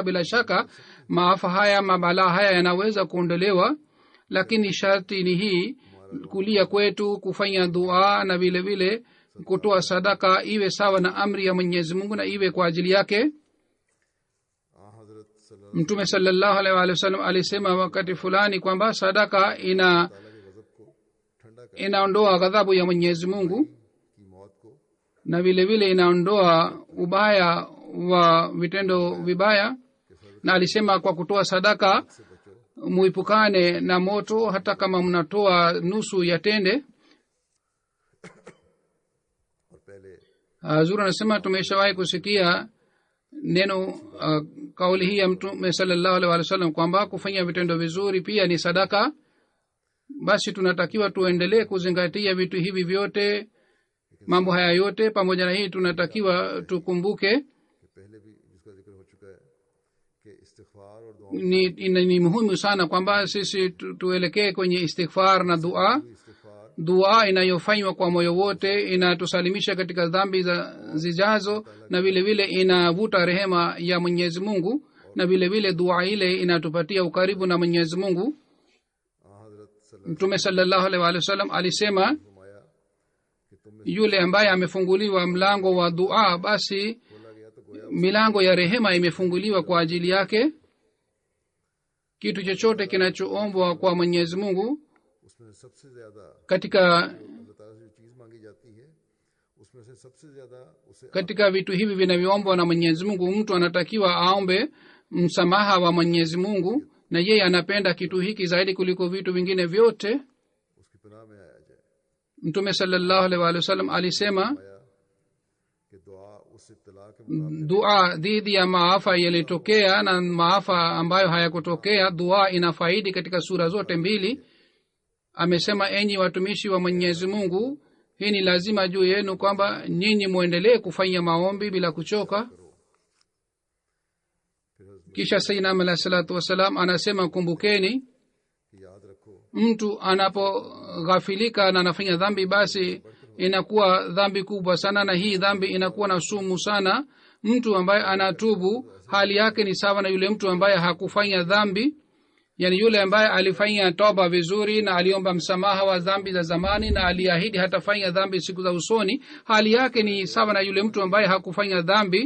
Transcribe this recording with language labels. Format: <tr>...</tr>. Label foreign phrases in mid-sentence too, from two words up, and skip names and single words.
<sw>Bila shaka maafa haya, mabalaa haya yanaweza kuondolewa, lakini sharti ni hii: kulia kwetu, kufanya dua na vile vile kutoa sadaka iwe sawa na amri ya mwenyezi mungu na iwe kwa ajili yake.</sw> <ur>حضرت صلی اللہ</ur> <sw>mtume</sw> <ar>صلى الله عليه وسلم</ar> <sw>alisema wakati fulani kwamba sadaka</sw> <ur>تعالیٰ کے غضب کو ٹھنڈا کر</ur> <sw>inaondoa ghadhabu ya mwenyezi mungu</sw> <ur>کی موت کو</ur> <sw>na vile vile inaondoa ubaya wa vitendo vibaya, na alisema kwa kutoa sadaka</sw> <ur>سے بچو.</ur> <sw>muipukane na moto hata kama mnatoa nusu ya tende.</sw> <ur>اور پہلے</ur> <sw>Hazur anasema tumeshawahi kusikia neno kauli hii ya mtume</sw> <ar>صلى الله عليه وسلم</ar> <sw>kwamba kufanya vitendo vizuri pia ni sadaka. Basi tunatakiwa tuendelee kuzingatia vitu hivi vyote, mambo haya yote. Pamoja na hii tunatakiwa tukumbuke</sw> <ur>کہ پہلے بھی جس کا ذکر ہو چکا ہے کہ استغفار اور دعا</ur> <sw>ni muhimu sana kwamba sisi tuelekee kwenye istighfar na dua.</sw> <ur>استغفار</ur> <sw>Dua inayofanywa kwa moyo wote inatusalimisha katika dhambi zijazo, na vile vile inavuta rehema ya mwenyezi mungu, na vile vile dua ile inatupatia ukaribu na mwenyezi mungu.</sw> <ur>حضرت صلی اللہ</ur> <sw>mtume</sw> <ar>صلى الله عليه وسلم</ar> <sw>alisema,</sw> <ar>عليه وسلم</ar> <ur>فرمایا کہ تم میں</ur> <sw>yule ambaye amefunguliwa mlango wa dua, basi</sw> <ur>بولا گیا تو گویا</ur> <sw>milango ya rehema imefunguliwa kwa ajili yake. Kitu chochote kinachoombwa kwa mwenyezi mungu</sw> <ur>اس میں سب سے زیادہ</ur> <sw>katika</sw> <ur>اللہ تعالیٰ سے جو چیز مانگی جاتی ہے اس میں سے سب سے زیادہ اسے</ur> <sw>katika vitu hivi vinavyoombwa na mwenyezi mungu, mtu anatakiwa aombe msamaha wa mwenyezi mungu, na yeye anapenda kitu hiki zaidi kuliko vitu vingine vyote.</sw> <ur>اس کی پناہ میں آیا جائے.</ur> <sw>mtume</sw> <ar>صلى الله عليه وسلم</ar> <sw>alisema,</sw> <ur>آیا کہ دعا اس ابتلا کے مقابلے</ur> <sw>dua dhidi ya maafa yalitokea na maafa ambayo hayakutokea, dua ina faidi katika sura zote mbili. Amesema, enyi watumishi wa mwenyezi mungu, hii ni lazima juu yenu kwamba nyinyi muendelee kufanya maombi bila kuchoka. Kisha sayyidina</sw> <ar>عليه الصلاة والسلام</ar> <sw>anasema, kumbukeni,</sw> <ur>کہ یاد رکھو</ur> <sw>mtu anapoghafilika na anafanya dhambi, basi inakuwa dhambi kubwa sana, na hii dhambi inakuwa na sumu sana. Mtu ambaye anatubu hali yake ni sawa na yule mtu ambaye hakufanya dhambi. Yani yule ambaye alifanya toba vizuri na aliomba msamaha wa dhambi za zamani na aliahidi hatafanya dhambi siku za usoni, hali yake ni sawa na yule mtu ambaye hakufanya dhambi.</sw>